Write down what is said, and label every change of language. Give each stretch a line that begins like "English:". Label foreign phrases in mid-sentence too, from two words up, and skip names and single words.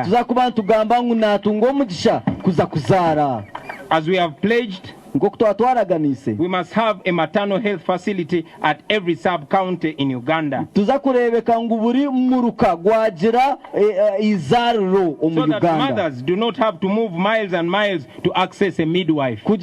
Nyankole: Tuza kuba ntugamba ngu natunga omugisha kuza kuzara.
English: As we have pledged, we must have a maternal health facility at every sub-county in Uganda. So that mothers do not have to move miles and miles to access a midwife.